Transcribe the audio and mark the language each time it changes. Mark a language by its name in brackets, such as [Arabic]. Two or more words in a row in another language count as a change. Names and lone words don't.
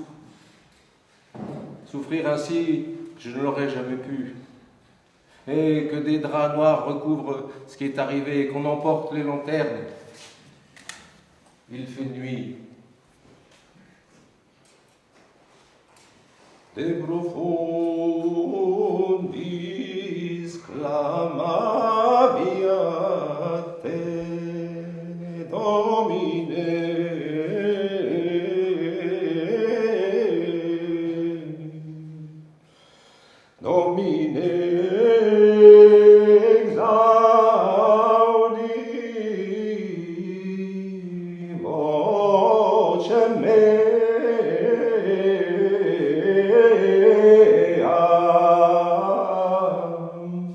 [French] Souffrir ainsi, je ne l'aurais jamais pu. Et que des draps noirs recouvrent ce qui est arrivé et qu'on emporte les lanternes. Il fait nuit. [Latin] De profundis clamaviat te, Domine. Domine exaudi vocem meam.